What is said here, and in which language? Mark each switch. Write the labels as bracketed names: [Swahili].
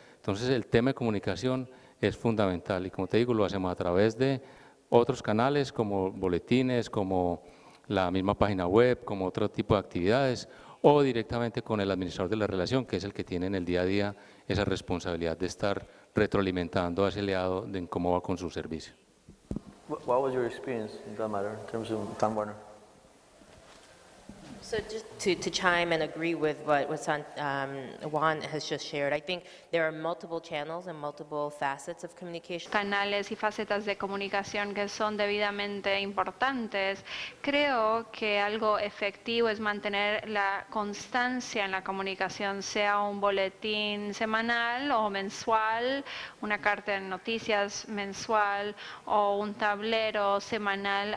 [Spanish] Entonces el tema de comunicación es fundamental y como te digo lo hacemos a través de otros canales como boletines, como la misma página web, como otro tipo de actividades o directamente con el administrador de la relación que es el que tiene en el día a día esa responsabilidad de estar retroalimentando a ese aliado en cómo va con su servicio. [English] What was your experience in that matter in terms of Time Warner? So just to chime and agree with what Juan has just shared, I think there are multiple channels and multiple facets of communication. [Spanish] Canales y facetas de comunicación que son debidamente importantes. Creo que algo efectivo es mantener la constancia en la comunicación, sea un boletín semanal o mensual, una carta de noticias mensual o un tablero semanal.